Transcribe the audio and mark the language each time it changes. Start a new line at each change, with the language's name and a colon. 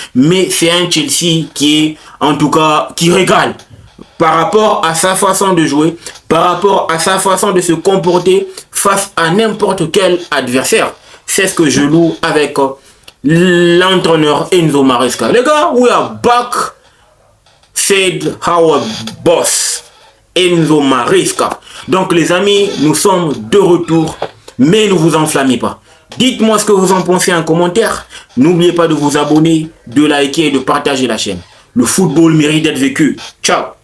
French: Mais c'est un Chelsea qui est, en tout cas, qui régale par rapport à sa façon de jouer, par rapport à sa façon de se comporter face à n'importe quel adversaire. C'est ce que je loue avec l'entraîneur Enzo Maresca. Les gars,
English: we are back, said our boss Enzo Maresca.
French: Donc les amis, nous sommes de retour, mais ne vous enflammez pas. Dites-moi ce que vous en pensez en commentaire. N'oubliez pas de vous abonner, de liker et de partager la chaîne. Le football mérite d'être vécu. Ciao.